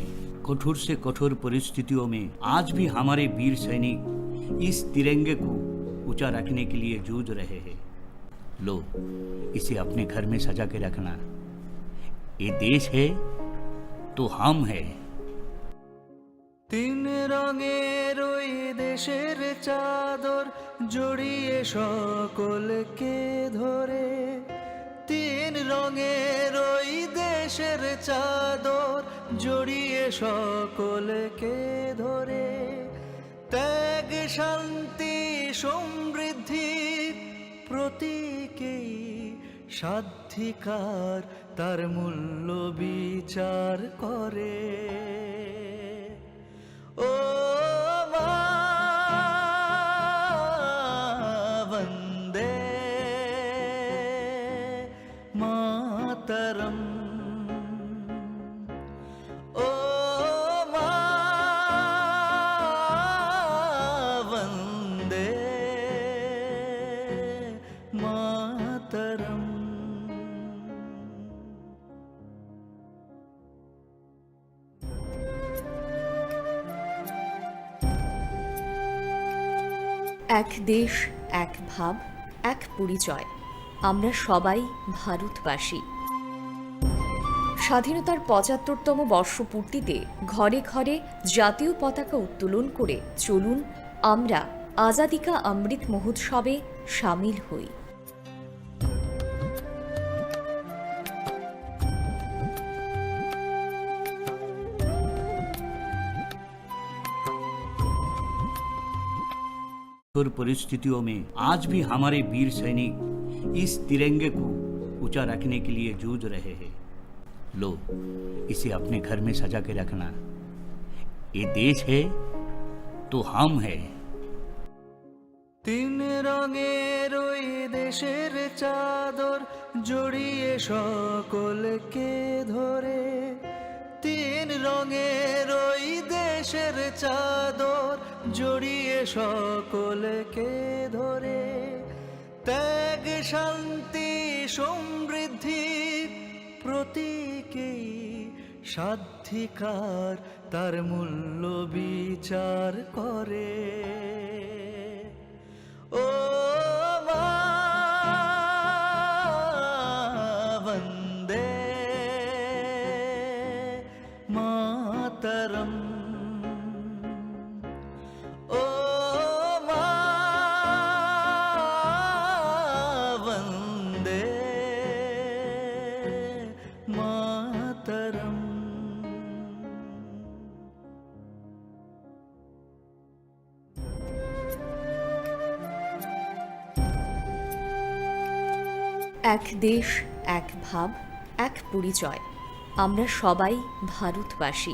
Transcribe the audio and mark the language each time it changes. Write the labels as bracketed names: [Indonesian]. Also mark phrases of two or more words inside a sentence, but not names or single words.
[Hindi] कठोर से कठोर परिस्थितियों में आज भी हमारे वीर सैनिक इस तिरंगे को ऊंचा रखने के लिए जूझ रहे हैं। लो, इसे अपने घर में सजा के रखना। ये देश है तो हम है। [Bangla] 3 রঙের ওই দেশের চাদর জড়িয়ে সকলকে ধরে, 3 রঙের ওই দেশের চাদর জড়িয়ে সকলকে ধরে, ত্যাগ শান্তি সমৃদ্ধির প্রতীকেই স্বাধিকার তার মূল্য বিচার করে। [Hindi] ओ मा वंदे मातरम, ओ मा वंदे मातरम। [Bangla] এক দেশ, এক ভাব, এক পরিচয়। আমরা সবাই ভারতবাসী। স্বাধীনতার ৭৫তম বর্ষপূর্তিতে ঘরে ঘরে জাতীয় পতাকা উত্তোলন করে চলুন আমরা আজাদি কা অমৃত মহোৎসবে সামিল হই। [Hindi] कठोर परिस्थितियों में आज भी हमारे वीर सैनिक इस तिरंगे को ऊंचा रखने के लिए जूझ रहे हैं। लो, इसे अपने घर में सजा के रखना। ये देश है तो हम है। [Bangla] 3 রঙের ওই দেশের চাদর জড়িয়ে সকলকে ধরে, 3 রঙের ওই দেশের চাদর জড়িয়ে সকলকে ধরে, ত্যাগ শান্তি সমৃদ্ধির প্রতীকেই স্বাধিকার তার মূল্য বিচার করে। [Hindi] ओ मा वंदे मातरम, ओ मा वंदे मातरम। [Bangla] এক দেশ, এক ভাব, এক পরিচয়। আমরা সবাই ভারতবাসী।